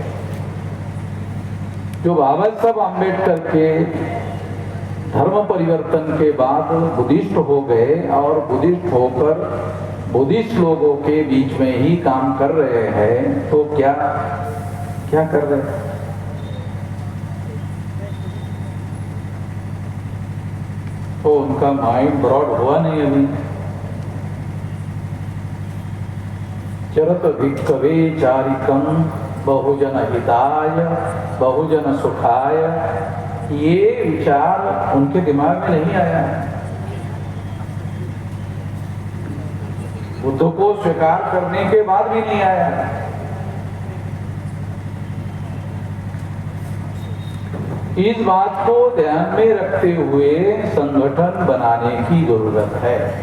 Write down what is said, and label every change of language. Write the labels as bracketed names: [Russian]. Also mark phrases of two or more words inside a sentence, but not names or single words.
[Hindi] जो बाबा साहब अम्बेडकर के धर्म परिवर्तन के बाद बुद्धिस्ट हो गए और बुद्धिस्ट होकर बुद्धिस्ट लोगों के बीच में ही काम कर रहे हैं, तो क्या क्या कर रहे हैं? तो उनका [English] mind broad [Hindi] हुआ नहीं अभी। [Pali] चरत भिक्खवे चारिकम बहुजन हिताय बहुजन सुखाय, [Hindi] ये विचार उनके दिमाग में नहीं आया। बुद्ध को स्वीकार करने के बाद भी नहीं आया। इस बात को ध्यान में रखते हुए संगठन बनाने की जरूरत है।